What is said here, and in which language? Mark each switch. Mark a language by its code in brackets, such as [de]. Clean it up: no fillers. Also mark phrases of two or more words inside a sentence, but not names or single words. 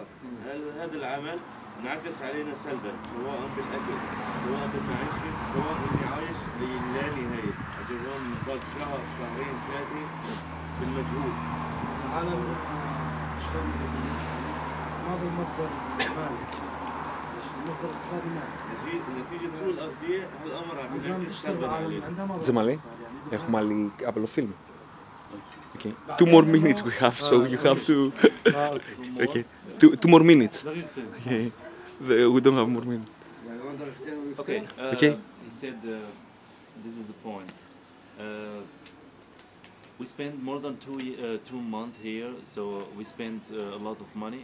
[ar] هذا العمل انعكس علينا سلبا، سواء بالاكل سواء بالمعيشه سواء اني عايش للا نهايه، اجي هون نضل شهر شهرين ثلاثه بالمجهود. العالم شلون هذا المصدر مالي، المصدر الاقتصادي مالي. نتيجه سوء الاغذيه هالامر عم ينعكس سلبا علينا. [he] זה מלא? [el] έχουμε άλλη άλλο φιλμ. [en] Okay. 2 more minutes we have, so you have to. Okay. 2 more minutes. Okay. We don't have more minutes. Okay. Okay. He said, this is the point. We spent more than 2 months here, so we spent a lot of money.